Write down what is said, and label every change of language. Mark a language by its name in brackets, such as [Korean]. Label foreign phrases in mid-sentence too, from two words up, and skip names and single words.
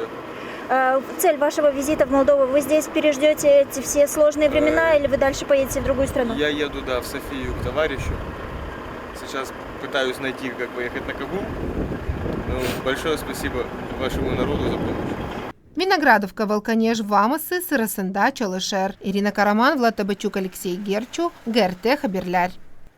[Russian] Цель вашего визита в Молдову, вы здесь переждете эти все сложные времена или вы дальше поедете в другую страну? Я еду, в Софию к товарищу. Сейчас пытаюсь найти, как поехать на Кабул. Большое спасибо вашему народу за помощь. Виноградовка, Волканеж, Вамасы, Сырасында, Чалышер. Ирина Караман, Влад Табачук, Алексей Герчу, ГРТ Хаберлярь.